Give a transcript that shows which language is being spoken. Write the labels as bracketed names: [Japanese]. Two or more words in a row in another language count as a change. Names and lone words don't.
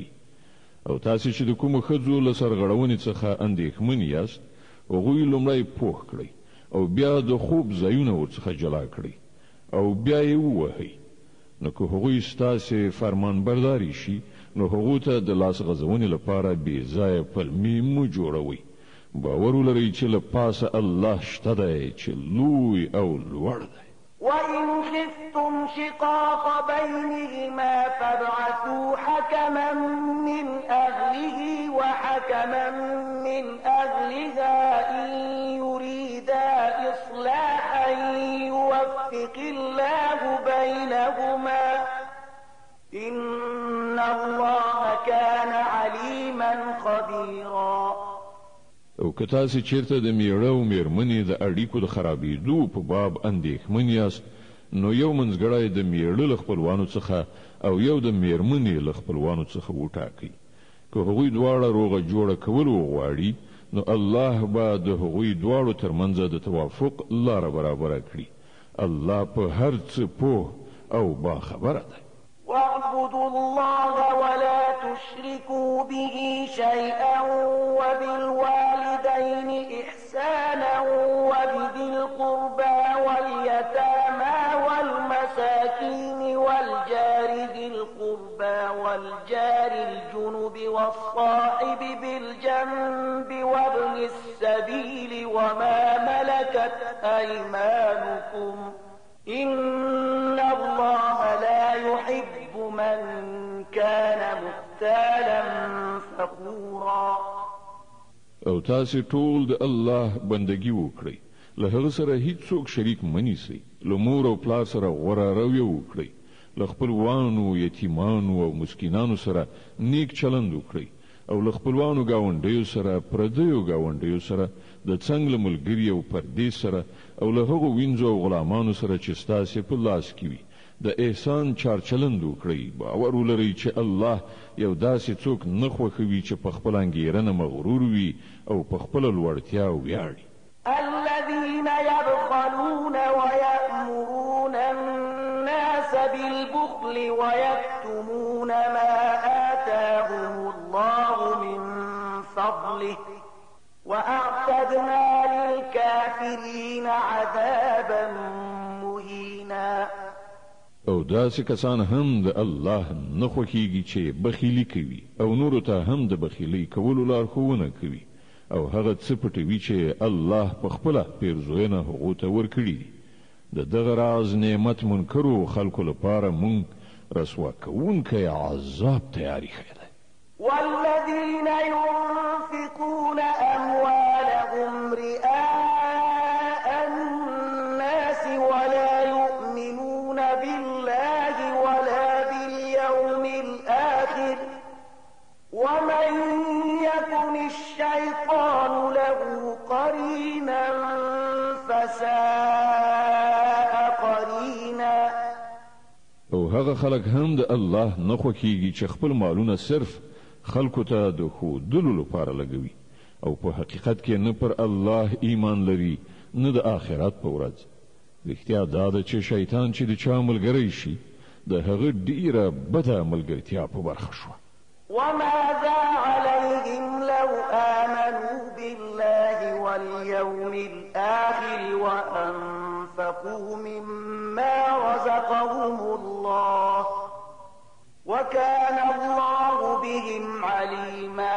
[Pashto] او تاسې چې د کومو ښځو له سرغړونې څخه اندېښمن یاست هغوی لومړی پوه کړئ او بیا د خوب ځایونه ورڅخه جلا کړئ او بیا یې ووهئ. نو که هغوی ستاسې فرمان برداري شي نو هغو ته د لاس غځونې لپاره بې ځایه پلمې مه جوړوئ. باور ولرئ چې له پاسه الله شته دی چې لوی او لوړ دی. [Arabic] وإن خفتم شقاق بينهما فابعثوا حكما من أهله وحكما من أهلها إن يريدا إصلاحا يوفق الله بينهما إن الله كان عليما خبيرا. [Pashto] او که تاسې چیرته د میړه او میرمنې د اړیکو د خرابېدو په باب اندېښمن یاست نو یو منځګړی د میړه له خپلوانو څخه او یو د میرمنې له خپلوانو څخه وټاکئ. که هغوی دواړه روغه جوړه کول وغواړي نو الله به د هغوی دواړو ترمنځ د توافق لاره برابره کړي. الله په هر څه پوه او باخبره دی. [Arabic] واعبدوا الله ولا تشركوا به شيئا وبالوالدين إحسانا وبذي القربى واليتامى والمساكين والجار ذي القربى والجار الجنب والصاحب بالجنب وابن السبيل وما ملكت أيمانكم إن الله لا يحب من كان مختالا فخورا. [Pashto] او تاسې ټول د الله بندگی وکړئ له هغه سره هیڅوک شریک منیسي. له مور او پلار سره غوره رویه وکړئ. له خپلوانو، یتیمانو او مسکینانو سره نیک چلند وکړئ. او له خپلوانو ګاونډیو سره، پردیو ګاونډیو سره، د څنګ له ملګري او پردې سره، او له هغو وینځو او غلامانو سره چې ستاسې په لاس کې وي د احسان چارچلند وکړئ. باور ولرئ چې الله یو داسې څوک نه خوښوي چې په خپله انګېرنه مغرور وي او په خپله لوړتیا ویاړي. [Arabic] الذين يبخلون ويأمرون الناس بالبخل ويكتمون ما آتاهم الله من فضله وأعتدنا للكافرين عذابا مهينا. [Pashto] او داسې کسان هم د الله نه خوښیږي چې بخیلي کوي او نورو ته هم د بخیلۍ کولو لارښوونه کوي او هغه څه پټوي چې الله په خپله پیرزوینه هغو ته ورکړي دي. د دغه راز نعمت منکرو خلکو لپاره مونږ رسوا کوونکی عذاب تیاری کړی دی. [Arabic] والذين ينفقون أموالهم رئاء الناس ولا يؤمنون بالله ولا باليوم الآخر ومن يكن الشيطان له قرينا فساء قرينا. [Pashto] او هغه خلک هم د الله نه خوښیږي چې خپل مالونه صرف خلکو ته د ښودلو لپاره لګوي او په حقیقت کې نه پر الله ایمان لري نه د آخرت په ورځ. رښتیا دا ده چې شیطان چې د چا ملګری شي د هغه ډیره بده ملګرتیا په برخه شوه. [Arabic] وماذا عليهم لو آمنوا بالله واليوم الآخر وأنفقوا مما رزقهم الله وكان الله بهم عليما.